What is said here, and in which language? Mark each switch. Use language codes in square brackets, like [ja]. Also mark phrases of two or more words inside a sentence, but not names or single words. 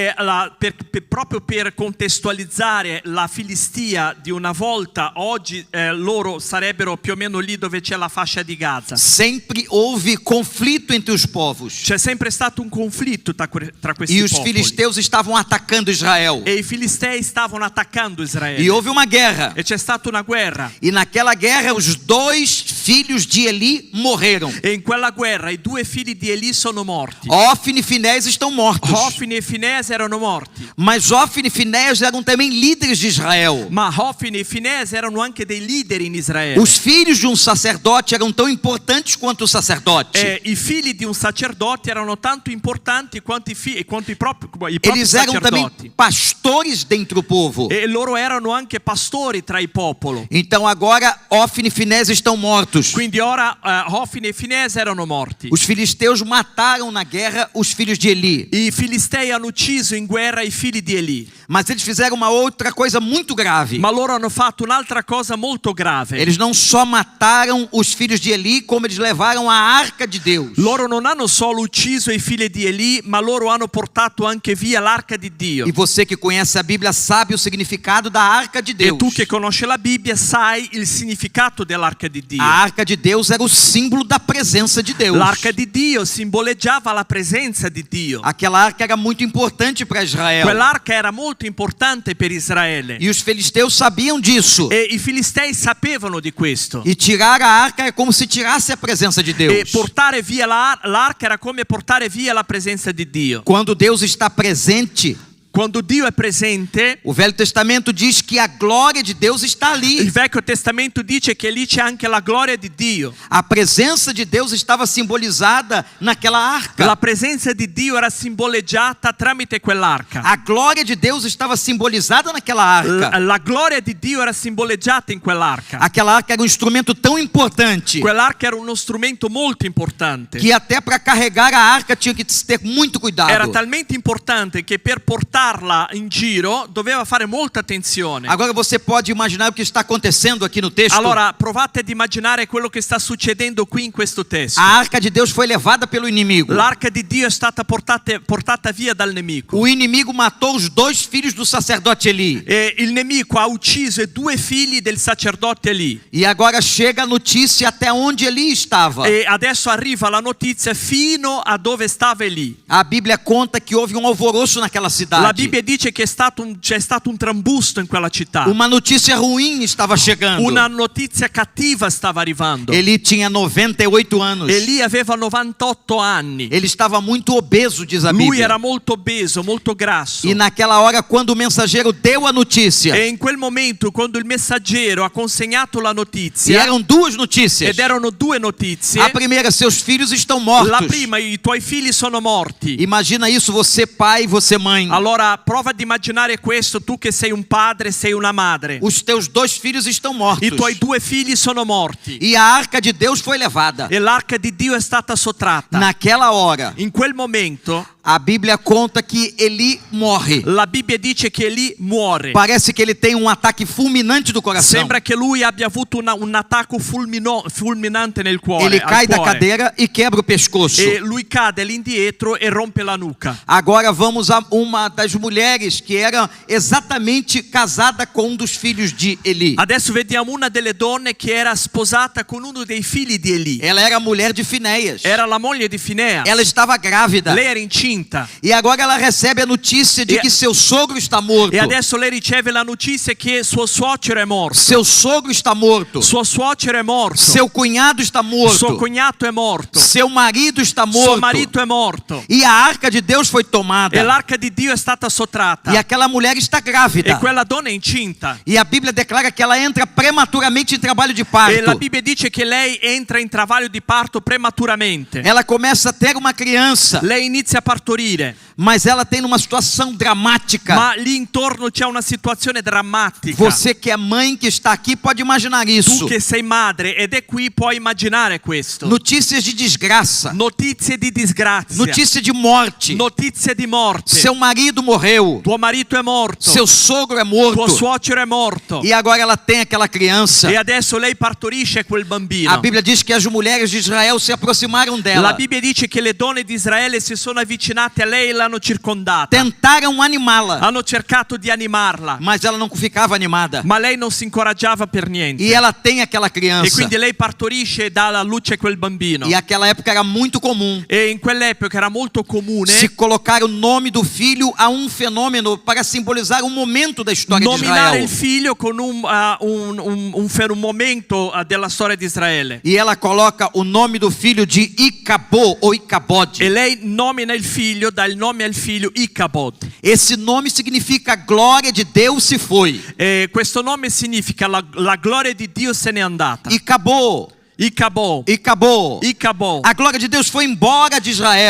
[it] Proprio per contestualizzare la Filistia di una volta, oggi loro sarebbero più o meno lì dove c'è la fascia di Gaza. [pt] Sempre houve conflito entre os povos. [it] C'è sempre stato un conflitto tra questi [pt] E os [it] popoli. [pt] filisteus estavam atacando Israel. [it] E i Filistei stavano attaccando Israele. [pt] E houve uma guerra. [it] E c'è stata una guerra. [pt] E naquela guerra os dois filhos de Eli morreram. [it] E in quella guerra i due figli di Eli sono morti. [pt] Ofni e Finéias estão mortos. [it] Hofni e Finés erano morti. [pt] Mas Ofni e Finéias eram também líderes de Israel. [it] Ma Hofni e Finés erano anche dei leader in Israele. [pt] Os filhos de um sacerdote eram tão importantes quanto o sacerdote. [it] I figli di un sacerdote erano tanto importanti quanto i propri [pt] Eles eram também [it] sacerdoti. [pt] pastores dentro do povo. [it] E loro erano anche pastori tra il popolo. [pt] Então agora Ofni e Finéias estão mortos. [it] Quindi ora Hofni e Finés erano morti. [pt] Os filisteus mataram na guerra os filhos de Eli. [it] I Filistei hanno ucciso in guerra i figli di Eli. [pt] Mas eles fizeram uma outra coisa muito grave. [it] Ma loro hanno fatto un'altra cosa molto grave. [pt] Eles não só mataram os filhos de Eli, como eles levaram a arca de Deus. [it] Loro non hanno solo ucciso i figli di Eli, ma loro hanno portato anche via l'arca di Dio. [pt] E você que conhece a Bíblia sabe o significado da arca de Deus. [it] E tu che conosci la Bibbia sai il significato dell'arca di Dio. [pt] A arca de Deus era o símbolo da presença de Deus. [it] L'arca di Dio simboleggiava la presenza di Dio. [pt] Aquela arca era muito importante para Israel. [it] Quell'arca era molto importante per Israele. [pt] E os filisteus sabiam disso. [it] E i Filistei sapevano di questo. [pt] E tirar a arca é como se tirasse a presença de Deus. [it] E portare via l'arca era come portare via la presenza di Dio. [pt] Quando Deus está presente, [it] Quando Dio è presente, [pt] o Velho Testamento diz que a glória de Deus está ali. [it] il Vecchio Testamento dice che lì c'è anche la gloria di Dio. [pt] A presença de Deus estava simbolizada naquela arca. [it] La presenza di Dio era simboleggiata tramite quell'arca. [pt] A glória de Deus estava simbolizada naquela arca. [it] La gloria di Dio era simboleggiata in quell'arca. [pt] Aquela arca era um instrumento tão importante [it] Quell'arca era uno strumento molto importante. [pt] que até para carregar a arca tinha que ter muito cuidado. [it] Era talmente importante che per portarla in giro doveva fare molta attenzione. [pt] Agora você pode imaginar o que está acontecendo aqui no texto. [it] Allora provate ad immaginare quello che sta succedendo qui in questo testo. [pt] A arca de Deus foi levada pelo inimigo. [it] L'arca di Dio è stata portata via dal nemico. [pt] O inimigo matou os 2 filhos do sacerdote Eli. [it] E il nemico ha ucciso i 2 figli del sacerdote Eli. [pt] E agora chega a notícia até onde Eli estava. [it] E adesso arriva la notizia fino a dove stava Eli. [pt] A Bíblia conta que houve um alvoroço naquela cidade. [it] La Bibbia dice che c'è stato un trambusto in quella città. [pt] Uma notícia ruim estava chegando. [it] Una notizia cattiva stava arrivando. [pt] Eli tinha 98 anos. [it] Eli aveva 98 anni. [pt] Ele estava muito obeso, diz a [it] Lui [pt] Bíblia. [it] era molto obeso, molto grasso. [pt] E naquela hora, quando o mensageiro deu a notícia, [it] E in quel momento, quando il messaggero ha consegnato la [pt] e [it] notizia, [pt] eram 2 notícias. [it] ed erano 2 notizie, [pt] A primeira, seus filhos estão mortos. [it] la prima, i tuoi figli sono morti. [pt] Imagina isso, você pai, você mãe. [it] Allora prova ad immaginare questo, tu che sei un padre, sei una madre. [pt] Os teus 2 filhos estão mortos. [it] I tuoi 2 figli sono morti. [pt] E a arca de Deus foi levada. [it] E l'arca di Dio è stata sottratta. [pt] Naquela hora, [it] In quel momento [pt] a Bíblia conta que Eli morre. [it] la Bibbia dice che Eli muore. [pt] Parece que ele tem um ataque fulminante do coração. [it] Sembra che lui abbia avuto un attacco fulminante nel cuore. [pt] Ele [it] al [pt] cai da [it] cuore. [pt] cadeira e quebra o pescoço. [it] E lui cade all'indietro e rompe la nuca. [pt] Agora vamos a uma das mulheres que era exatamente casada com um dos filhos de Eli. [it] Adesso vediamo una delle donne che era sposata con uno dei figli di Eli. [pt] Ela era a mulher de Finéias. [it] Era la moglie di Finea. [pt] Ela estava grávida. [it] Lei era incinta. [pt] E agora ela recebe a notícia de [it] E- [pt] que seu sogro está morto. [it] E adesso lei riceve la notizia che suo suocero è morto. [pt] Seu sogro está morto. [it] Suo suocero è morto. [pt] Seu cunhado está morto. [it] Suo cognato è morto. [pt] Seu marido está [it] Suo [pt] morto. [it] marito è morto. [pt] E a arca de Deus foi tomada. [it] E l'arca di Dio è stata sottratta. [pt] E aquela mulher está grávida. [it] E quella donna è incinta. [pt] E a Bíblia declara que ela entra prematuramente em trabalho de [it] E la [pt] parto. [it] Bibbia dice che lei entra in travaglio di parto prematuramente. [pt] Ela começa a ter uma criança, [it] Lei inizia a partorire, [pt] mas ela tem uma situação dramática. [it] ma lì intorno c'è una situazione drammatica. [pt] Você que é mãe que está aqui pode imaginar isso. [it] Tu che sei madre ed è qui puoi immaginare questo. [pt] Notícias de desgraça, [it] Notizie di disgrazia. [pt] notícia de morte. [it] Notizie di morte. [pt] Seu marido morreu, [it] Tuo marito è morto. [pt] seu sogro é [it] Tuo [pt] morto. [it] suocero è morto. [pt] E agora ela tem aquela criança. [it] E adesso lei partorisce quel bambino. [pt] A Bíblia diz que as mulheres de Israel se aproximaram [it] La [pt] dela, [it] Bibbia dice che le donne di Israele si sono avvicinate a lei e l'hanno circondata. [pt] tentaram animá-la, [it] Hanno cercato di animarla, [pt] mas ela não ficava animada. [it] ma lei non si incoraggiava per niente. [pt] E ela tem aquela [it] E [pt] criança. [it] quindi lei partorisce e dà alla luce quel bambino. [pt] E aquela época era muito comum [it] E in quell'epoca era molto comune [pt] se colocar o nome do filho a um fenômeno para simbolizar um momento da história de [it] nominare il [pt] Israel. [it] figlio con un momento della storia di Israele. [pt] E ela coloca o nome do filho de Icabô ou Icabode. [it] E lei nomina il figlio, dà il nome al figlio Icabod. [pt] Esse nome significa glória de Deus se foi. [it] E questo nome significa la gloria di Dio se n'è andata. [pt] Icabô, [it] Icabod. [pt] Icabô. [it] Icabod. [pt] A glória de Deus foi embora de Israel.